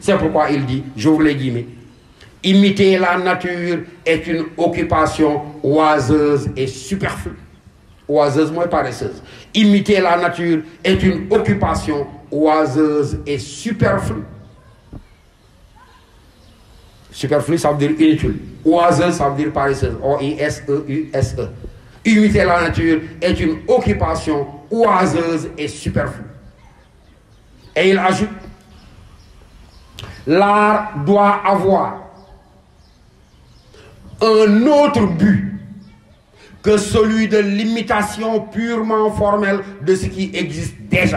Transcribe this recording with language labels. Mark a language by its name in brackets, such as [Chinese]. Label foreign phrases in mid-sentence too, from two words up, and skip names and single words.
[French] C'est pourquoi il dit, j'ouvre les guillemets, imiter la nature est une occupation oiseuse et superflue. Oiseuse moins paresseuse. Imiter la nature est une occupation oiseuse et superflue. Superflu, ça veut dire inutile. Oiseuse, ça veut dire paresseuse. O-I-S-E-U-S-E. Imiter la nature est une occupation oiseuse et superflue. Et il ajoute, l'art doit avoir un autre but que celui de l'imitation purement formelle de ce qui existe déjà.